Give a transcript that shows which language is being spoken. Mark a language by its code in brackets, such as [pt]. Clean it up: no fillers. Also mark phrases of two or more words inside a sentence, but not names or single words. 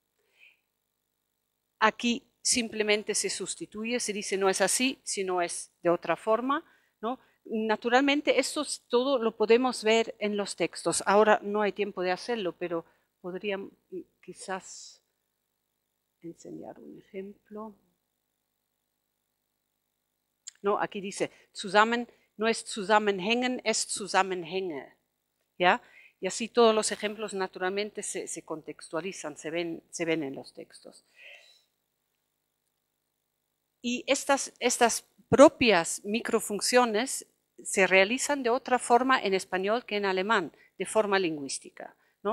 [es] Aquí simplemente se sustituye, se dice no es así, sino es de otra forma, ¿no? Naturalmente, esto todo lo podemos ver en los textos. Ahora no hay tiempo de hacerlo, pero podría quizás enseñar un ejemplo. No, aquí dice, [de] zusammen, [es] no es [de] zusammenhängen, es Zusammenhänge. [es] ¿Ya? Y así todos los ejemplos naturalmente se contextualizan, se ven en los textos. Y estas propias microfunciones se realizan de otra forma en español que en alemán, de forma lingüística, ¿no?